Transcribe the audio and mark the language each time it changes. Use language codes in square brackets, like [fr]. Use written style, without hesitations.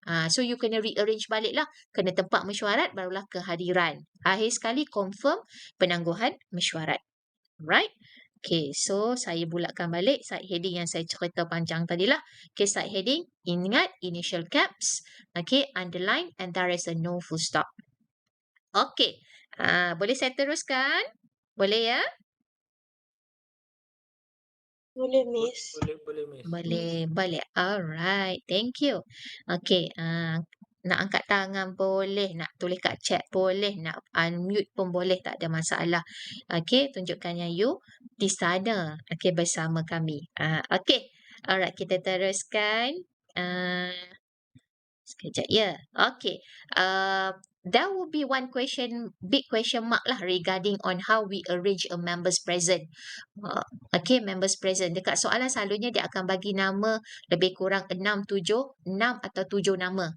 [ms] So you kena rearrange balik lah. Kena tempat mesyuarat barulah kehadiran. Akhir sekali confirm penangguhan mesyuarat. Right? Okay, so saya bulatkan balik side heading yang saya cerita panjang tadi lah. [en] Okay, side heading, ingat initial caps, okay, underline and there is a no full stop. [ms] Okay, boleh saya teruskan? Boleh ya? Boleh, Miss. Boleh. [en] Alright, thank you. [ms] Okay, nak angkat tangan boleh, nak tulis kat chat boleh, nak unmute pun boleh, tak ada masalah. Okay, tunjukkan yang you di sana. Okay, bersama kami. Okay, alright, kita teruskan. Sekejap ya. Okay. [en] There will be one big question mark lah regarding on how we arrange a members present. Okay, members present. [ms] Dekat soalan selalunya dia akan bagi nama lebih kurang 6 atau 7 nama.